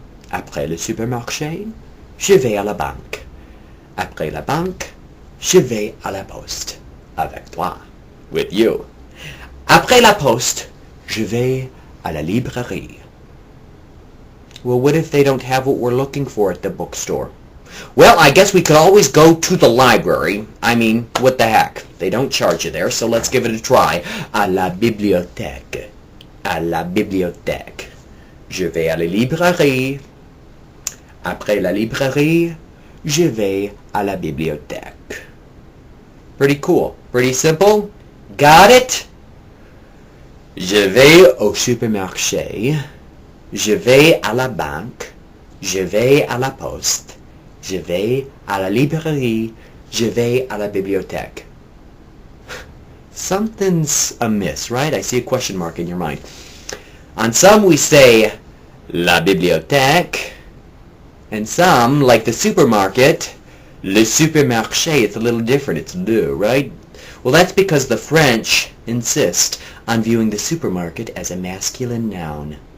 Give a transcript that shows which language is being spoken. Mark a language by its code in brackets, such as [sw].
[fr] Après le supermarché, je vais à la banque. Après la banque, je vais à la poste. Avec toi. With you. Après la poste, je vais à la librairie. [en] Well, what if they don't have what we're looking for at the bookstore? Well, I guess we could always go to the library. I mean, what the heck? They don't charge you there, so let's give it a try. [fr] À la bibliothèque. À la bibliothèque. Je vais à la librairie. Après la librairie, je vais à la bibliothèque. [en] Pretty cool. Pretty simple. Got it? Je vais au supermarché. [fr] Je vais à la banque. Je vais à la poste. Je vais à la librairie. Je vais à la bibliothèque. [en] Something's amiss, right? I see a question mark in your mind. On some we say la bibliothèque. And some, like the supermarket, le supermarché. It's a little different. It's le, right? Well, that's because the French insist on viewing the supermarket as a masculine noun.